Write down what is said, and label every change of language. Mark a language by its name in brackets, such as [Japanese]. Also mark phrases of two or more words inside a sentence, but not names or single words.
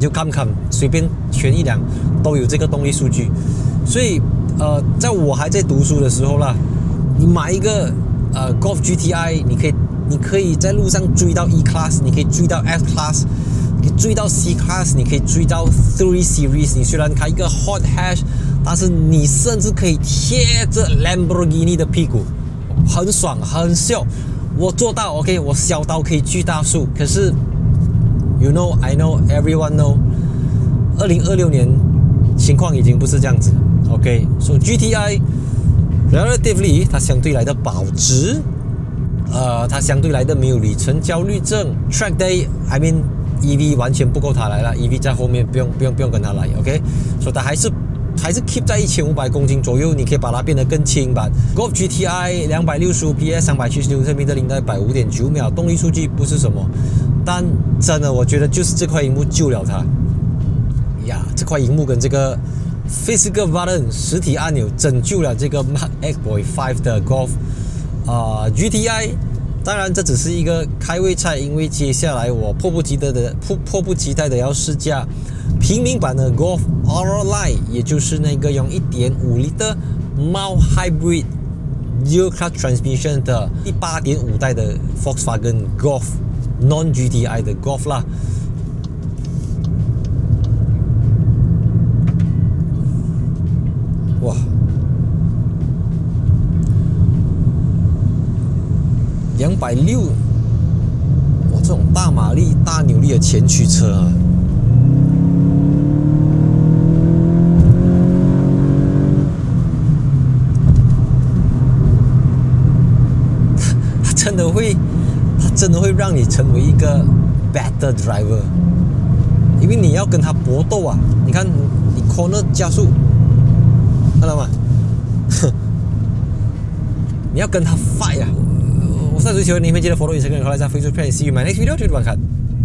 [Chinese] 就看隨便選一輛都有這個動力數據。所以在我還在讀書的時候啦，你買一個Golf GTI， 你可以在路上追到 E Class， 你可以追到 F Class， 你可以追到 C Class， 你可以追到3 Series。你雖然開一個 [English] Hot Hatch， [Chinese] 但是你甚至可以貼着 Lamborghini 的屁股，很爽很秀。我做到 OK， 我小刀可以鋸大樹。可是 [English] You know I know everyone know， [Chinese] 2026 年情況已經不是這樣子 OK， 所以 GTI relatively 它相對來的保值。它相對來的沒有里程焦慮症 ， [English] Track Day I mean EV [Chinese] 完全不夠它來了 ，EV 在後面不用跟它來 ，OK， 所以它還是還是 keep 在1500公斤左右，你可以把它变得更輕版。Golf GTI 265 PS 370牛米的0到100 5.9秒，動力數據不是什麼，但真的我覺得就是這塊熒幕救了它呀！這塊熒幕跟這個 [English] Physical Button [Chinese] 實體按鈕拯救了這個 Mark X-Boy 5的 Golf GTI。當然，這只是一個開胃菜，因為接下來我迫不及待的要試駕平民版的 Golf Aura Line，也就是那個用 [English] 1.5 Liter Mild Hybrid Dual Clutch Transmission [Chinese] 的第8.5代的 Volkswagen Golf Non GTI 的 Golf 啦。哇，260，哇，这种大马力、大扭力的前驱车啊，它真的会让你成为一个 [English] better driver， [Chinese] 因为你要跟它搏斗啊！你看，你 corner 加速，看到嗎？你要跟它 fight 啊！我是追求你們記得 follow Instagram 和來在 Facebook page， [English] see you my next video， [Chinese] 繼續觀看。